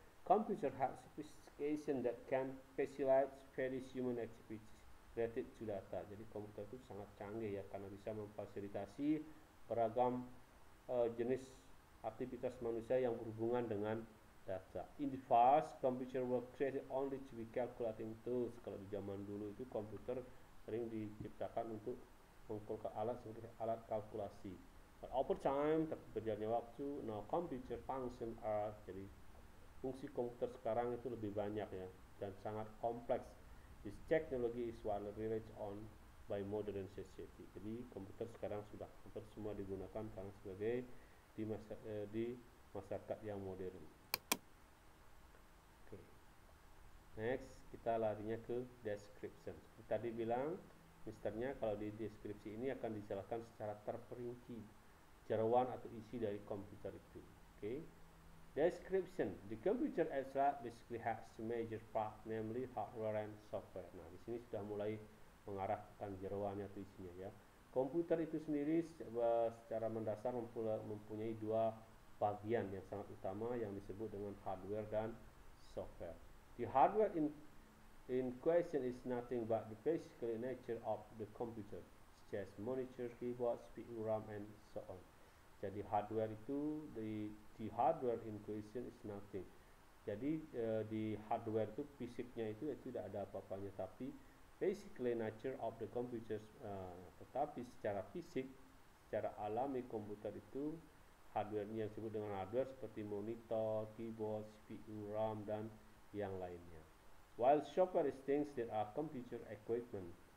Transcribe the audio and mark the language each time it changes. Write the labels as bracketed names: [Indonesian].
[English] Computer have sophistication that can facilitate various human activities related to data. [Indonesian] Jadi komputer itu sangat canggih ya, karena bisa memfasilitasi beragam jenis aktivitas manusia yang berhubungan dengan data. [English] In the past, computer were created only to be calculating tools. [Indonesian] Kalau di zaman dulu itu komputer sering diciptakan untuk menggunakan alat seperti alat kalkulasi. [English] But over time, [Indonesian] tapi berjalannya waktu, [English] now computer function are, [Indonesian] jadi fungsi komputer sekarang itu lebih banyak ya, dan sangat kompleks. [English] This technology is widely relied on by modern society. [Indonesian] Jadi komputer sekarang sudah hampir semua digunakan karena sebagai di masyarakat yang modern. [English] Okay. Next, [Indonesian] kita larinya ke description. Tadi bilang, misternya kalau di deskripsi ini akan dijelaskan secara terperinci jeroan atau isi dari komputer itu. [English] Okay. Description. The computer itself basically has two major parts, namely hardware and software. [Indonesian] Nah, di sini sudah mulai mengarah tentang jeroannya atau isinya ya. Komputer itu sendiri secara mendasar mempunyai dua bagian yang sangat utama yang disebut dengan hardware dan software. [English] The hardware in question is nothing but the physical nature of the computer, such as monitor, keyboard, CPU, RAM, and so on. [Indonesian] Jadi hardware itu di [English] hardware in question is nothing. [Indonesian] Jadi di hardware itu fisiknya itu tidak ada apa-apanya, tapi [English] basically nature of the computers, [Indonesian] tetapi secara fisik, secara alami komputer itu hardware-nya yang disebut dengan hardware seperti monitor, keyboard, CPU, RAM, dan yang lainnya. [English] While software is things that are computer equipment.